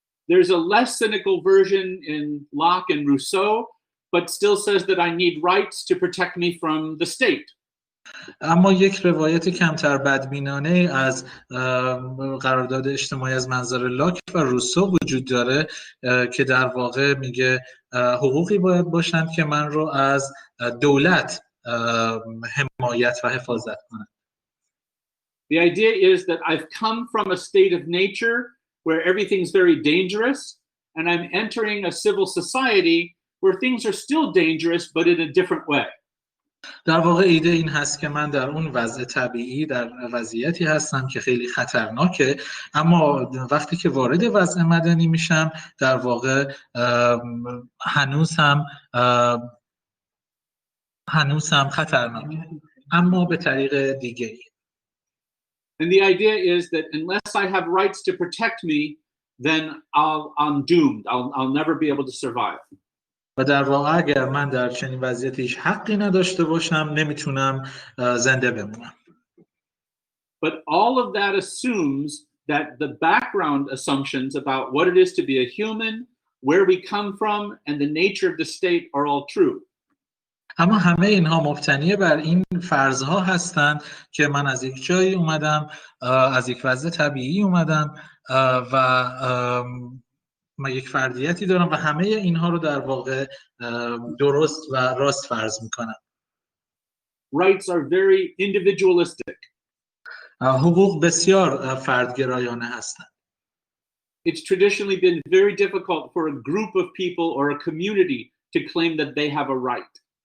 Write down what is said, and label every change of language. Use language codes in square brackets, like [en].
[en] There's a less cynical version in Locke and Rousseau, but still says that I need rights to protect me from the state. [fa] اما یک روایت کمتر بدبینانه از قرارداد اجتماعی از منظر لاک و روسو وجود داره که در واقع میگه حقوقی باید باشند که من رو از دولت حمایت و حفاظت کنند. [en] The idea is that I've come from a state of nature where everything's very dangerous, and I'm entering a civil society where things are still dangerous but in a different way. [fa] در واقع ایده این هست که من در اون وضع طبیعی در وضعیتی هستم که خیلی خطرناکه، اما وقتی که وارد وضع مدنی میشم در واقع هنوز هم خطرناکه، اما به طریق دیگه. [en] And the idea is that unless I have rights to protect me, then I'm doomed. I'll never be able to survive. [fa] و در واقع اگر من در چنین وضعیتی هیچ حقی نداشته باشم نمیتونم زنده بمونم. [en] But all of that assumes that the background assumptions about what it is to be a human, where we come from, and the nature of the state are all true. [fa] اما همه اینها مبتنی بر این فرضها هستند که من از یک جایی اومدم، از یک وضع طبیعی اومدم و من یک فردیتی دارم و همه اینها رو در واقع درست و راست فرض میکنم. [en] Rights are very individualistic. [fa] حقوق بسیار فردگرایانه هستند. [en] It's traditionally been very difficult for a group of people or a community to claim that they have a right.